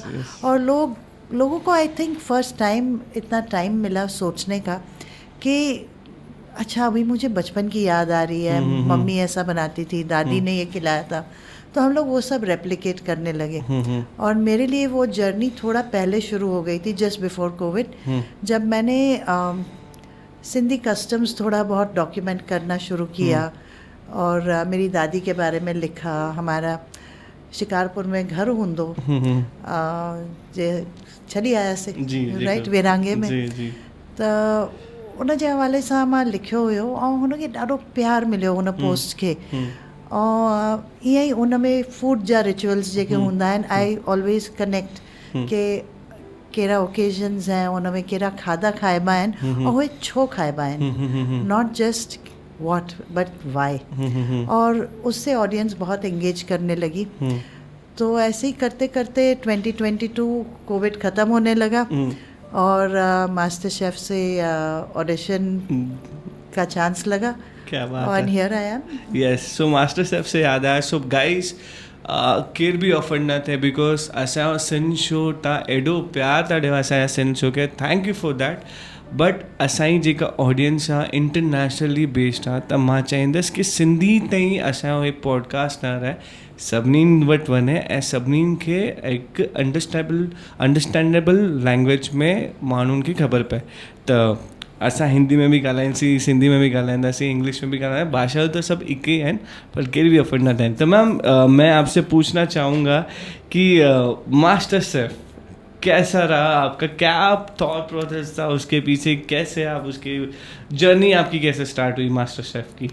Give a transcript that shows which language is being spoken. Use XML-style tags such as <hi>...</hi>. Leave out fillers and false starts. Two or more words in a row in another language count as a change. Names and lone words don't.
<hi>और लोगों को</hi> <en>I think first time</en> <hi>इतना टाइम मिला सोचने का कि अच्छा अभी मुझे बचपन की याद आ रही है, मम्मी ऐसा बनाती थी, दादी ने ये खिलाया था, तो हम लोग वो सब रेप्लिकेट करने लगे। और मेरे लिए वो जर्नी थोड़ा पहले शुरू हो गई थी,</hi> <en>just before Covid,</en> <hi>जब मैंने</hi> <en>Sindhi customs</en> <hi>थोड़ा बहुत डॉक्यूमेंट करना शुरू किया और मेरी दादी के बारे में लिखा। हमारा शिकारपुर में घर</hi> <sd>हूंदो जे छॾी आयासीं, राइट, विरांगे में। त उन जे हवाले सां मां लिखियो हुयो ऐं हुनखे ॾाढो प्यार मिलियो हुन पोस्ट खे। ऐं ईअं ई उन में फूड जा रिचुअल्स जेके हूंदा आहिनि,</sd> <en>I always connect</en> <sd>के कहिड़ा ओकेजन्स हैं, उन में कहिड़ा खाधा खाइबा आहिनि और उहे छो खाइबा आहिनि,</sd> <en>Not just what but why.</en> <hi>और उससे ऑडियंस बहुत एंगेज करने लगी। तो ऐसे ही करते करते 2022 कोविड ख़त्म होने लगा और मास्टर शेफ से ऑडिशन का चांस लगा। क्या बात और है।</hi> <en>Here I am. Yes, so</en> <hi>मास्टर शेफ से याद आया,</hi> <en>so guys</en> <sd>केर बि ऑफर न थिए, बिकॉज असांजो सिंध शो तव्हां एॾो प्यार था ॾियो असांजे सिंध शो खे,</sd> <en>Thank you for that.</en> <sd>बट असांजी जेका ऑडियंस आहे</sd> <en>internationally based</en> <sd>आहे, त मां चाहींदुसि कि सिंधी ताईं असांजो हे पॉडकास्ट न रहे, सभिनीनि वटि वञे ऐं सभिनीनि खे हिकु</sd> <en>understandable language</en> <sd>में माण्हुनि खे ख़बर पए। त असां हिंदी में भी ॻाल्हाईंदासीं, सिंधी में भी ॻाल्हाईंदासीं, इंग्लिश में भी ॻाल्हाईंदासीं,</sd> <hi>भाषा तो सब एक ही हैं, पर कहीं भी अफर्ड ना थे। तो मैम मैं आपसे पूछना चाहूँगा कि मास्टर शेफ कैसा रहा आपका, क्या आप</hi> <en>thought process</en> <hi>था उसके पीछे, कैसे आप उसकी जर्नी आपकी कैसे स्टार्ट हुई मास्टर शेफ की?</hi>